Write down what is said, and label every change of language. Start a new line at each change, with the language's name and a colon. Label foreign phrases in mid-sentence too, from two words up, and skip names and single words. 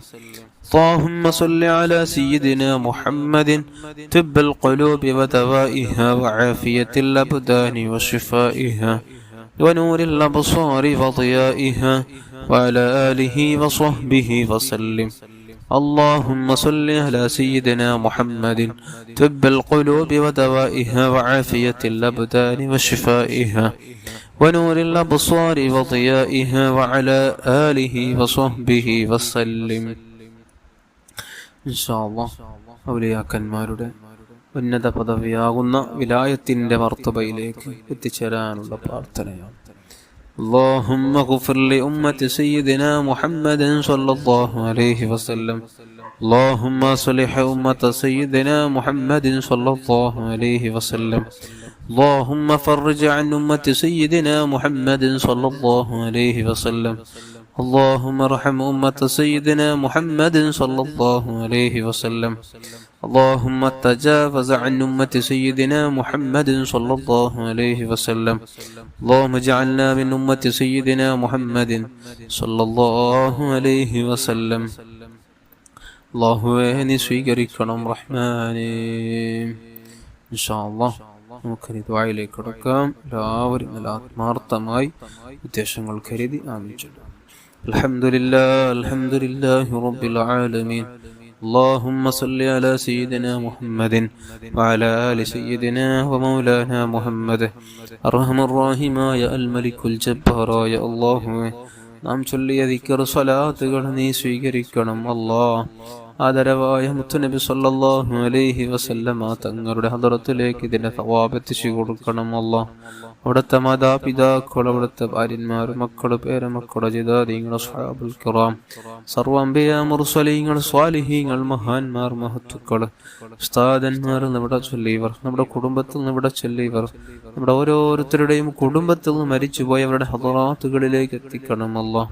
Arabic: اللهم صل على سيدنا محمد طب القلوب ودوائها وعافية الأبدان وشفائها ونور الأبصار وضيائها وعلى آله وصحبه وسلم. اللهم صل على سيدنا محمد طب القلوب ودوائها وعافية الأبدان وشفائها ونور الأبصار وضيائها وعلى آله وصحبه وسلم. إن شاء الله
Malayalam: ഔലിയാക്കന്മാരുടെ ഉന്നത പദവിയാകുന്ന വിലായത്തിന്റെ മർത്തബയിലേക്ക് എത്തിച്ചേരാനുള്ള പ്രാർത്ഥനയാണ്.
Arabic: اللهم اغفر لأمة سيدنا محمد صلى الله عليه وسلم. اللهم صلح أمة سيدنا محمد صلى الله عليه وسلم. اللهم فرج عن أمة سيدنا محمد صلى الله عليه وسلم. اللهم ارحم أمة سيدنا محمد صلى الله عليه وسلم. اللهم تجاوز عن أمة سيدنا محمد صلى الله عليه وسلم. اللهم اجعلنا من أمة سيدنا محمد صلى الله عليه وسلم.
Malayalam: അല്ലാഹുവേ നീ സ്വീകരിക്കണം റഹ്മാനേ.
Arabic: إن شاء الله
Malayalam: നമുക്കിനി ദുആയിലേക്ക് കടക്കാം. എല്ലാവരും നല്ല ആത്മാർത്ഥമായി ഉദ്ദേശങ്ങൾ കരുതി ആമീൻ ചൊല്ലുക.
Arabic: الحمد لله رب العالمين. اللهم صل على سيدنا محمد وعلى آل سيدنا ومولانا محمد. أرحم الراحمين الملك الجبار يا الله
Malayalam: നാം ചൊല്ലിയ ദിക്ർ സ്വലാത്തുകൾ നീ സ്വീകരിക്കണം അല്ലാഹ്. ആദരവായ മുത്തുനബി
Arabic: صلى الله عليه وسلم
Malayalam: തങ്ങളുടെ ഹദറത്തിലേക്ക് ഇതിന്റെ സവാബ് എത്തിച്ചു കൊടുക്കണം അല്ലാഹ്. അവിടുത്തെ മാതാപിതാക്കൾ, അവിടുത്തെ ഭാര്യന്മാർ, മക്കൾ, പേരമക്കൾ, ജിദാദീങ്ങൾ,
Arabic: الصحابة الكرام,
Malayalam: സർവ്വ അംബിയാ മുർസലീങ്ങൾ, സ്വാലിഹീങ്ങൾ, മഹാന്മാർ, മഹത്തുക്കൾ, ഉസ്താദന്മാർ നമ്മുടെ ചൊല്ലിയവർ, നമ്മുടെ കുടുംബത്തിൽ നിന്ന് ഇവിടെ ചൊല്ലിയവർ, നമ്മുടെ ഓരോരുത്തരുടെയും കുടുംബത്തിൽ നിന്ന് മരിച്ചുപോയവരുടെ ഹദറാത്തുകളിലേക്ക് എത്തിക്കണം അല്ലാഹ്.